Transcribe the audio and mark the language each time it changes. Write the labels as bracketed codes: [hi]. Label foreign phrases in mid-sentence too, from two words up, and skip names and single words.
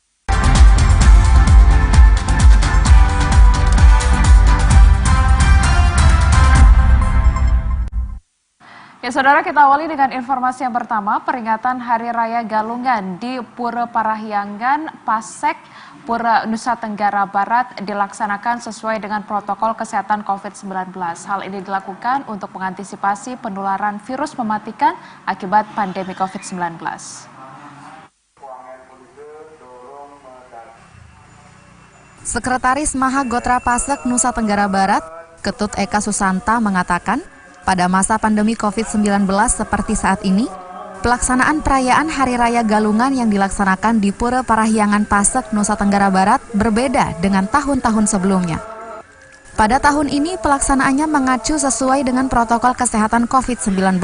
[id] Ya saudara, kita awali dengan informasi yang pertama, peringatan Hari Raya Galungan di Pura Parahyangan, Pasek, Pura Nusa Tenggara Barat dilaksanakan sesuai dengan protokol kesehatan COVID-19. Hal ini dilakukan untuk mengantisipasi penularan virus mematikan akibat pandemi COVID-19. Sekretaris Mahagotra Pasek Nusa Tenggara Barat, Ketut Eka Susanta mengatakan, pada masa pandemi COVID-19 seperti saat ini, pelaksanaan perayaan Hari Raya Galungan yang dilaksanakan di Pura Parahyangan Pasek, Nusa Tenggara Barat berbeda dengan tahun-tahun sebelumnya. Pada tahun ini, pelaksanaannya mengacu sesuai dengan protokol kesehatan COVID-19.